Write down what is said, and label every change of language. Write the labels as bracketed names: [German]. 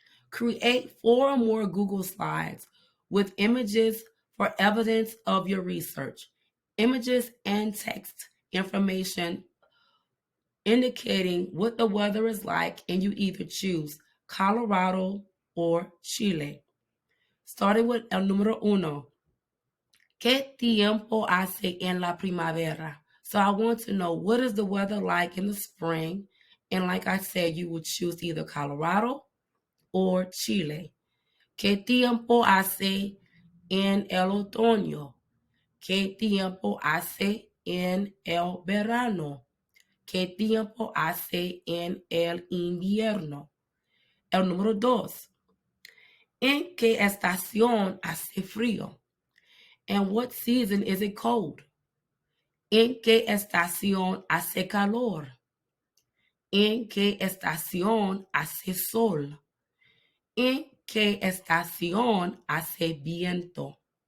[English] Create 4 or more Google Slides with images for evidence of your research. Images and text information indicating what the weather is like, and you either choose Colorado or Chile. Starting with [Spanish] el número 1. ¿Qué tiempo hace en la primavera? [English] So I want to know, what is the weather like in the spring? And like I said, you would choose either Colorado or Chile. [Spanish] ¿Qué tiempo hace en el otoño? ¿Qué tiempo hace en el verano? ¿Qué tiempo hace en el invierno? El número 2. ¿En qué estación hace frío? [English] And what season is it cold? [Spanish] ¿En qué estación hace calor? ¿En qué estación hace sol? ¿En qué estación hace viento?